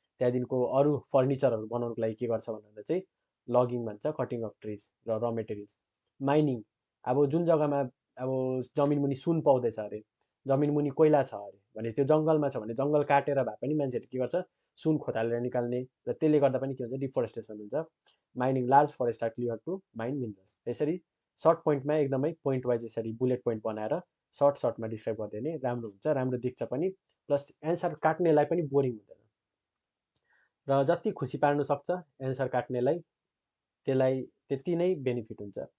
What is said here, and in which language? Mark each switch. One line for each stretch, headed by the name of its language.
Nepali: त्यहाँदेखिको अरू फर्निचरहरू बनाउनुको लागि के गर्छ भन्दा चाहिँ लगिङ भन्छ, कटिङ अफ ट्रिज र र मेटेरियल्स। माइनिङ, अब जुन जग्गामा अब जमिन मुनि सुन पाउँदैछ अरे, जमिन मुनि कोइला छ अरे भने त्यो जङ्गलमा छ भने जङ्गल काटेर भए पनि मान्छेहरूले के गर्छ, सुन खोतालेर निकाल्ने, र त्यसले गर्दा पनि के हुन्छ, डिफोरेस्टेसन हुन्छ।
English: Mining, large forest are clear to mine minerals.
Nepali: यसरी सर्ट पोइन्टमा एकदमै पोइन्ट वाइज यसरी बुलेट पोइन्ट बनाएर सर्टमा डिस्क्राइब गरिदियो भने राम्रो हुन्छ, राम्रो देख्छ पनि, प्लस एन्सर काट्नेलाई पनि बोरिङ हुँदैन। र जति खुसी पार्नु सक्छ एन्सर काट्नेलाई त्यसलाई त्यति नै बेनिफिट हुन्छ।